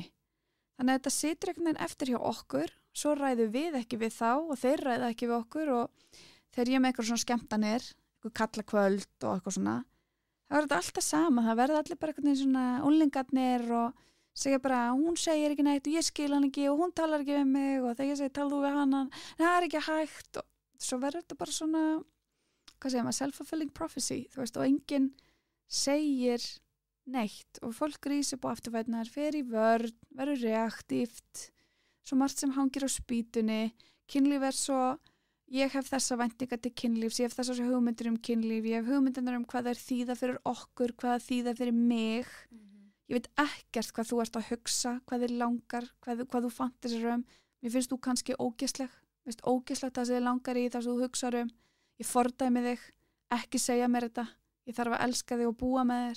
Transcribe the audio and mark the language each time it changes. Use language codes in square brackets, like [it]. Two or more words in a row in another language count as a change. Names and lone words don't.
[is] Þannig að þetta situr einhvern veginn eftir hjá okkur, svo ræðum við ekki við þá og þeir ræða ekki við okkur og þegar ég með eitthvað svona skemmtanir, eitthvað kallakvöld og eitthvað svona, það verður þetta alltaf sama, það verður allir bara einhvern veginn svona unglingarnir og segja bara, hún segir ekki neitt og ég skil hann ekki og hún talar ekki við mig og þegar ég segi, tal þú við hana, það er ekki hægt og svo verður þetta bara svona, hvað segir maður, [en] self-fulfilling prophecy, [is] þú veist, og enginn segir neitt og fólk rís upp á afturfætnar, fer í vörn, verður reaktíft, svo margt sem hangir á spýtunni, kynlíf svo, ég hef þessa væntingar til kynlífs, ég hef þessar hugmyndir kynlíf, ég hef hugmyndir hvað er þýða fyrir okkur, hvað er þýða fyrir mig, ég veit ekkert hvað þú ert að hugsa, hvað þið langar, hvað þú fantasir mér finnst þú kannski ógeðsleg, veist, ógeðslegt það sem þið langar í það sem þú hugsaður ég fordæmi þig, ekki segja mér þetta, ég þarf að elska þig og búa með þér.